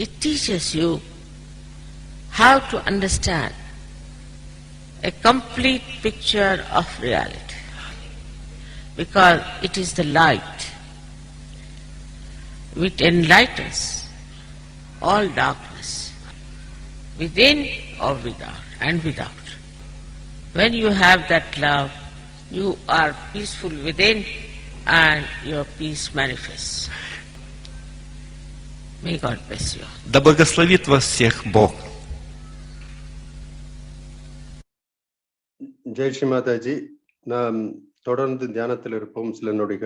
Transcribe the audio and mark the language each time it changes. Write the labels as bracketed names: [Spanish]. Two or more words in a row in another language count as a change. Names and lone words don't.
[English] It teaches you how to understand a complete picture of reality, because it is the light which enlightens all darkness, within or without. When you have that love, you are peaceful within and your peace manifests. May God bless you. [Russian] Да благословит вас всех Бог. [Tamil] ஜெய் ஸ்ரீ மாதாஜி. நாம் தொடர்ந்து தியானத்தில் இருப்போம் சில நொடிகள்.